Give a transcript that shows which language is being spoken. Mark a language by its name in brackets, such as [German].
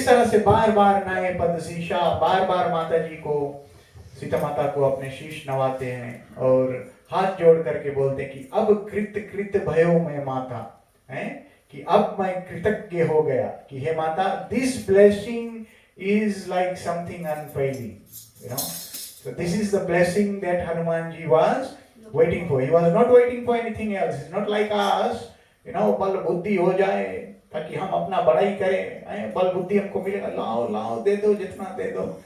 [Hindi] से बार बार नए पद शीशा, बार बार माता जी को, सीता माता को अपने शीश नवाते हैं और हाथ जोड़ करके बोलते हैं कि अब कृत भयो मैं माता, है कि अब मैं कृतज्ञ हो गया कि हे माता, [English] This blessing is like something unfailing, you know. So this is the blessing that Hanuman ji was waiting for. He was not waiting for anything else. It's not like us, you know, [Hindi] बल बुद्धि हो जाए ताकि हम अपना बड़ाई करें, बल बुद्धि हमको मिलेगा, लाओ लाओ दे दो, जितना दे दो।